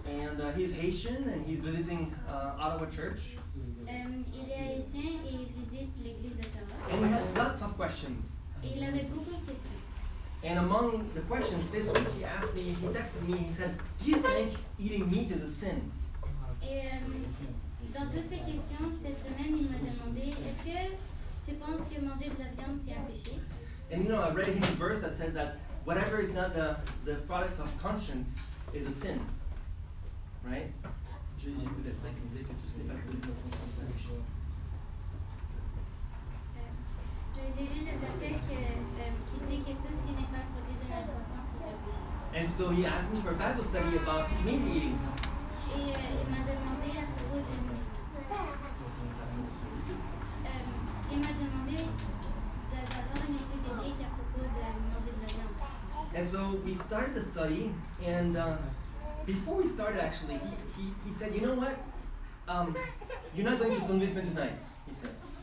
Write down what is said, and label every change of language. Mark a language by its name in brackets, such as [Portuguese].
[English] And he's Haitian and he's visiting Ottawa Church. [French] Il est haïtien et il visite l'église d'Ottawa. [English] And he had lots of questions. [French] Et il avait beaucoup de questions. [English] And among the questions this week, he texted me, he said, do you think eating meat is a sin? [French] Et dans toutes ces questions, cette semaine, il m'a demandé, est-ce que tu penses que manger de la viande, c'est un péché? [English] And you know, I read a Hebrew verse that says that whatever is not the product of conscience is a sin. Right? [French] J'ai vu le verset qui disait que tout ce qui n'est pas produit de la conscience est un péché. J'ai lu le verset qui dit que tout ce qui n'est pas produit de notre conscience est un péché. [English] And so he asked me for a Bible study about meat eating. [French] Et il m'a demandé à propos il m'a demandé d'avoir une étude biblique à propos de manger de la viande. [English] And so we started the study, and before we started, actually, he said, you know what? You're not going to convince me tonight, he said.